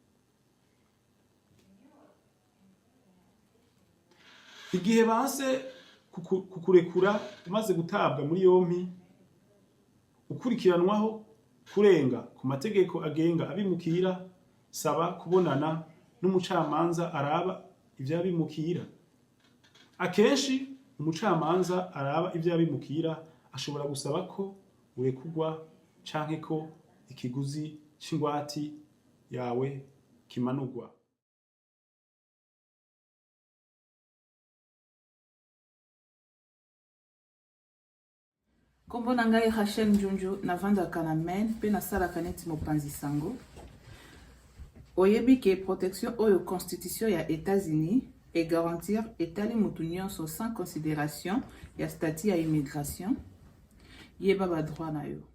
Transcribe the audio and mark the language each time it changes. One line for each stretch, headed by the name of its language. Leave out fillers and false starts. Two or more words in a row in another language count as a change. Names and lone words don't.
Rundi: Igihe banse kukurekura umaze gutabwa muri yompi, ukurikiranwaho kurenga ku mategeko agenga abimukira, saba kubonana n'umucamanza araba ivy'abimukira. Akenshi umucamanza araba ivy'abimukira ashobora gusaba ko urekugwa canke ko ikiguzi c'ingwati yawe kimanurwa.
Lingala: Kombo na ngai Rachel Njonjo navandaka na Maine pe nasalaka neti mopanzi sango. Oyebi ke protection oyo constitution ya États-Unis
French: et garantir
Lingala: etali mutu nyonso
French: sans considération
Lingala: ya statut ya immigration, yeba ba droit na yo.